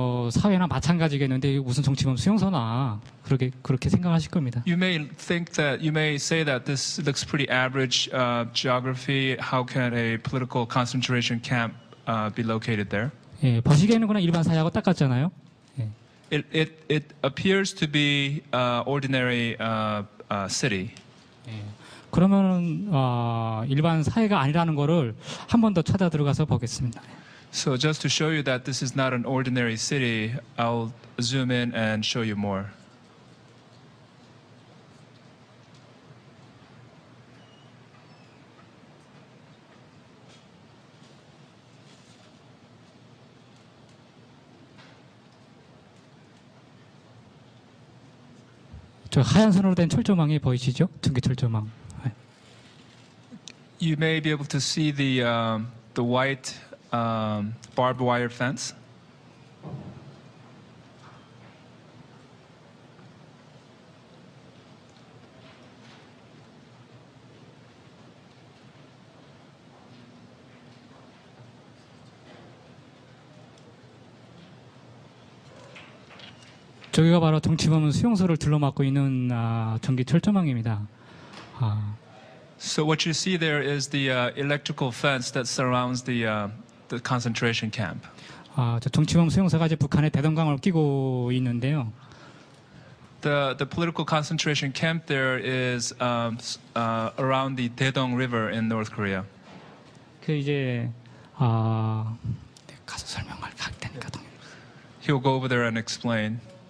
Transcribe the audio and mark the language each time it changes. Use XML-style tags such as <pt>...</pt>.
<ko>사회나 마찬가지겠는데 이게 무슨 정치범 수용소나 그렇게 생각하실 겁니다.</ko> <en>You may say that this looks pretty average geography. How can a political concentration camp be located there?</en> <ko>예, 보시기에는 그냥 일반 사회하고 똑같잖아요. 예.</ko> <en>It appears to be ordinary city.</en> <ko>예. 그러면 일반 사회가 아니라는 거를 한 번 더 찾아 들어가서 보겠습니다.</ko> <en>So just to show you that this is not an ordinary city, I'll zoom in and show you more.</en> <ko>저 하얀 선으로 된 철조망이 보이시죠? 전기 철조망. 네.</ko> <en>You may be able to see the white barbed wire fence.</en> <ko>저기가 바로 정치범 수용소를 둘러막고 있는 전기 철조망입니다.</ko> <en>So what you see there is the electrical fence that surrounds the concentration camp.</en> <ko>저 정치범 수용소가 이제 북한의 대동강을 끼고 있는데요.</ko> <en>The political concentration camp there is around the Daedong River in North Korea.</en> <ko>그 이제 가서 설명을 할 테니까.</ko> <en>He'll go over there and explain.</en>